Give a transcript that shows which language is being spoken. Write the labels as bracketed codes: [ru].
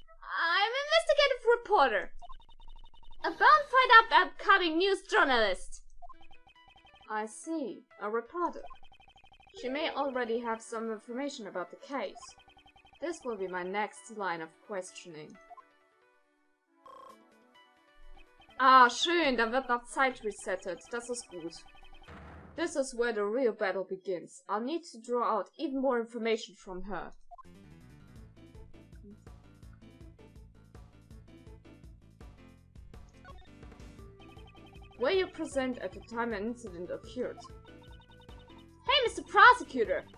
[en] I'm an investigative reporter. A bona fide upcoming news journalist. I see. A reporter. She may already have some information about the case. This will be my next line of questioning. [de] Ah, schön, dann wird noch Zeit resettet. Das ist gut. [en] This is where the real battle begins. I'll need to draw out even more information from her. Were you present at the time an incident occurred? Hey, Mr. Prosecutor!